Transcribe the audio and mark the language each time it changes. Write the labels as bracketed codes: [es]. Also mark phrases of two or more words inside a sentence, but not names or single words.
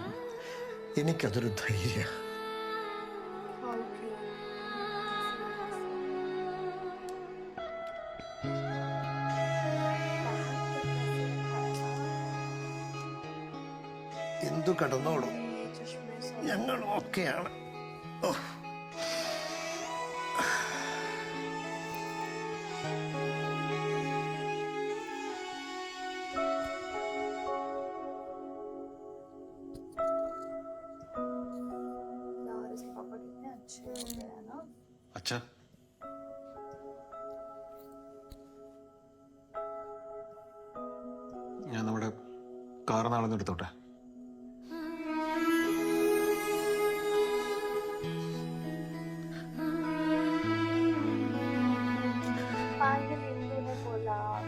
[ml] എനിക്കതൊരു ധൈര്യ. എന്തു കടന്നോളൂ, ഞങ്ങൾ ഓക്കെയാണ്. ഓ [hi] यार इसके पापा कितने अच्छे हो गए हैं ना. [ml] അച്ഛാ, ഞാൻ നമ്മുടെ കാർ നാളെ എടുത്തോട്ടെ. [hi] Finally इंदु ने बोला.